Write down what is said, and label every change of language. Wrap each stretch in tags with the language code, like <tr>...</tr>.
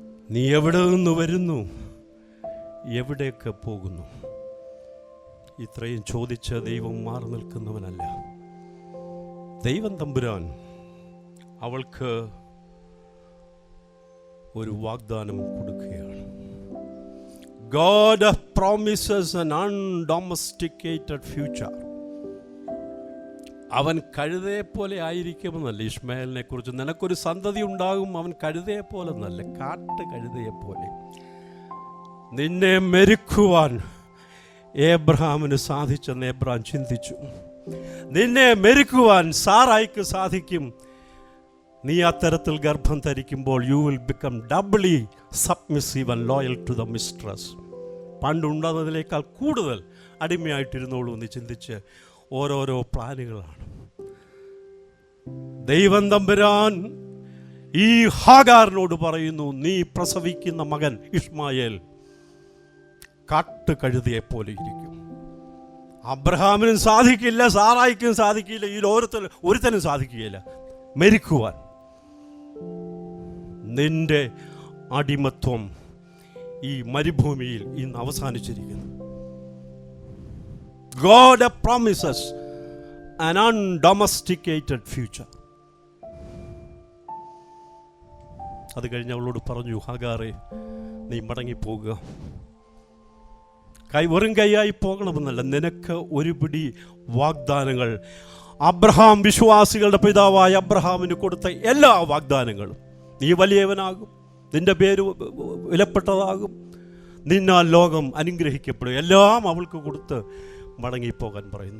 <ml>നീ എവിടെ നിന്ന് വരുന്നു, എവിടേക്ക് പോകുന്നു? ഇത്രയും ചോദിച്ച് ദൈവം മാറി നിൽക്കുന്നവനല്ല. ദൈവം തമ്പുരാൻ അവൾക്ക് ഒരു വാഗ്ദാനം കൊടുക്കുകയാണ്.</ml> <en>God promises an undomesticated future.</en> <ml>അവൻ കഴുതയെ പോലെ ആയിരിക്കുമെന്നല്ല ഇശ്മായേലിനെ കുറിച്ച്. നിനക്കൊരു സന്തതി ഉണ്ടാകും, അവൻ കഴുതയെ പോലെ എന്നല്ല, കാട്ട് കഴുതയെ പോലെ. നിന്നെ മെരുക്കുവാൻ ഏബ്രഹാമിന് സാധിച്ചെന്ന് ഏബ്രഹാം ചിന്തിച്ചു. നിന്നെ മെരുക്കുവാൻ സാറായിക്ക് സാധിക്കും. നീ അത്തരത്തിൽ ഗർഭം ധരിക്കുമ്പോൾ</ml> <en>You will become doubly submissive and loyal to the mistress.</en> <ml>പണ്ടുണ്ടാകുന്നതിനേക്കാൾ കൂടുതൽ അടിമയായിട്ടിരുന്നോളൂ എന്ന് ചിന്തിച്ച് ഓരോരോ പ്ലാനുകളാണ്. ദൈവം തമ്പുരാൻ ഈ ഹാഗാറിനോട് പറയുന്നു, നീ പ്രസവിക്കുന്ന മകൻ ഇഷ്മായേൽ കാട്ട് കഴുതയെ പോലെ ഇരിക്കും. അബ്രഹാമിനും സാധിക്കില്ല, സാറായിക്കും സാധിക്കില്ല, ഈ ഒരുത്തനും സാധിക്കുകയില്ല മരിക്കുവാൻ. നിന്റെ അടിമത്വം ഈ മരുഭൂമിയിൽ ഇന്ന് അവസാനിച്ചിരിക്കുന്നു.</ml> <en>God promises an undomesticated future.</en> <ml>അത് കഴിഞ്ഞ് അവളോട് പറഞ്ഞു, ഹാഗാറേ നീ മടങ്ങിപ്പോകുക. വെറും കൈയായി പോകണമെന്നല്ല, നിനക്ക് ഒരു പിടി വാഗ്ദാനങ്ങൾ, അബ്രഹാം വിശ്വാസികളുടെ പിതാവായ അബ്രഹാമിന് കൊടുത്ത എല്ലാ വാഗ്ദാനങ്ങളും, നീ വലിയവനാകും, നിന്റെ പേര് വിലപ്പെട്ടതാകും, നിന്നാൽ ലോകം അനുഗ്രഹിക്കപ്പെടും, എല്ലാം അവൾക്ക് കൊടുത്ത് മടങ്ങിപ്പോകാൻ പറയും.</ml>